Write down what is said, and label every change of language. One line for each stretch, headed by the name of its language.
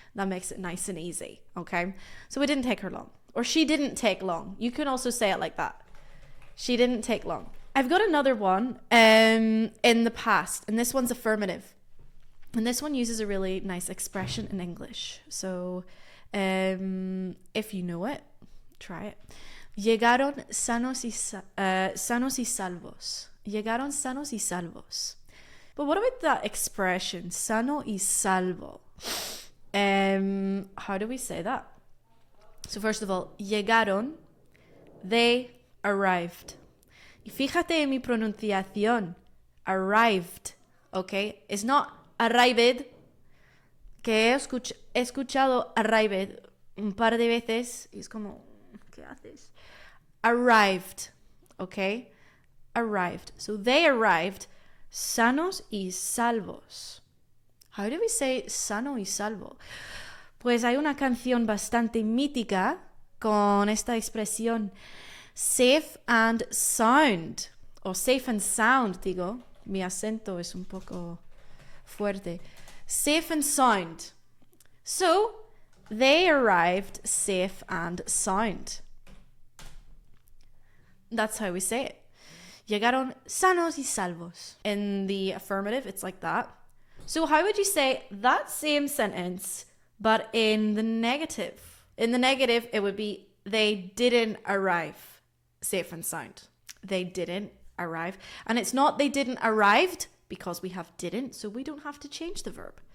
English: That makes it nice and easy, okay? So it didn't take her long. Or she didn't take long. You can also say it like that. She didn't take long. I've got another one in the past, and this one's affirmative. And this one uses a really nice expression in English. So if you know it, try it.
Spanish: Llegaron sanos y salvos. Llegaron sanos y salvos.
English: But what about that expression,
Spanish: sano y salvo?
English: How do we say that? So first of all,
Spanish: llegaron,
English: they arrived.
Spanish: Y fíjate en mi pronunciación, arrived, okay?
English: It's not arrived,
Spanish: que he escuchado arrived un par de veces, y es como, ¿qué haces?
English: Arrived, okay? Arrived. So they arrived,
Spanish: sanos y salvos.
English: How do we say
Spanish: sano y salvo? Pues hay una canción bastante mítica con esta expresión,
English: safe and sound,
Spanish: o safe and sound, digo, mi acento es un poco fuerte.
English: Safe and sound. So, they arrived safe and sound. That's how we say it.
Spanish: Llegaron sanos y salvos.
English: In the affirmative, it's like that. So how would you say that same sentence, but in the negative? In the negative, it would be, they didn't arrive safe and sound. They didn't arrive. And it's not they didn't arrived, because we have didn't, so we don't have to change the verb.